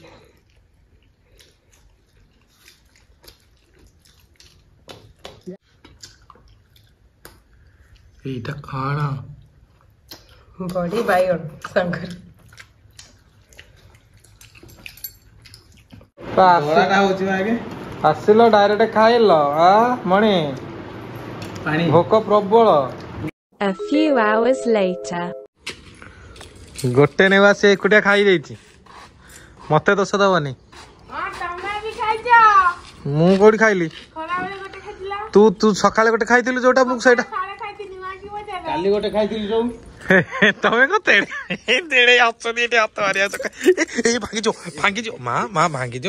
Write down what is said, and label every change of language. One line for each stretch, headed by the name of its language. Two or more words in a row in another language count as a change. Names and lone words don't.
Odia: এইটা କଣ? ବଡି ବାଇଗଣ ସାଙ୍ଗରେ ଆସିଲ ଡାଇରେକ୍ଟ ଖାଇଲ ମଣି, ଭୋକ ପ୍ରବଳ।
English: A few hours later.
Odia: ଗୋଟେ ନେବା ସେ ଏକୁଟିଆ ଖାଇ ଦେଇଛି, ମତେ ଦୋଷ ଦବନି। ମୁଁ କୋଉଠି ଖାଇଲି? ତୁ ସକାଳେ ଗୋଟେ ଖାଇଥିଲୁ ଯୋଉଟା, ମୁଁ ସେଇଟା କାଲି ଗୋଟେ ଖାଇଥିଲି ଯୋଉ। ତମେ କଣ ତେଣେ ଅଛନ୍ତି ଏଠି ହାତ ମାରିବା ଭାଙ୍ଗିଯିବ ମା ଭାଙ୍ଗିଯିବ।